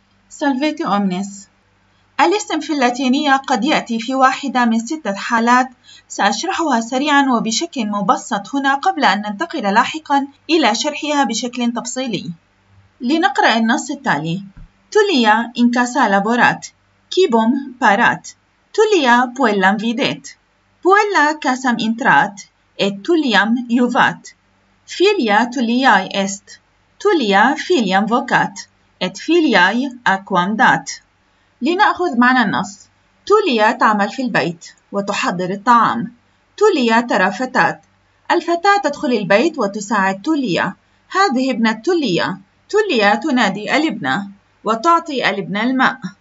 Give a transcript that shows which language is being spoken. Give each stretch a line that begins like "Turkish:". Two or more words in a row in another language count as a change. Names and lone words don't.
Latin: Salvete omnes.
Arabic: الاسم في اللاتينية قد يأتي في واحدة من 6 حالات سأشرحها سريعا وبشكل مبسط هنا قبل أن ننتقل لاحقا إلى شرحها بشكل تفصيلي. لنقرأ النص التالي:
Latin: Tulia in casa laborat, quibum parat, Tulia puellam videt, puella casam intrat, et Tuliam iuvat, filia Tuliae est, Tulia filiam vocat, et filiae aquam dat.
Arabic: لنأخذ معنى النص. توليا تعمل في البيت وتحضر الطعام. توليا ترى فتاة. الفتاة تدخل البيت وتساعد توليا. هذه ابنة توليا. توليا تنادي الابنة وتعطي الابنة الماء.